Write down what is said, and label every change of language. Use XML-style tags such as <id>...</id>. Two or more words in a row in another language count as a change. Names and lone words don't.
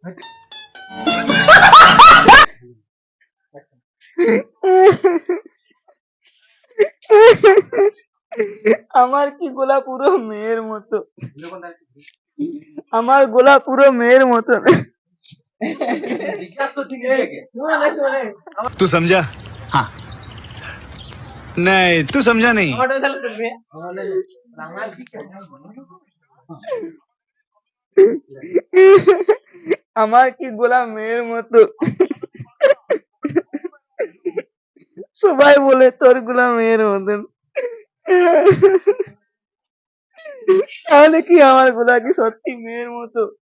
<bn>আমার কি গোলা পুরো মেয়ের মতো, আমার গোলা পুরো মেয়ের মতো।</bn> <hi>तू समझा? हाँ नहीं, तू समझा नहीं।</hi> <bn>আমার কি গোলা মেয়ের মতো। সবাই বলে তোর গোলা মেয়ের মতন, তাহলে কি আমার গোলা কি সত্যি মেয়ের মতো?</bn>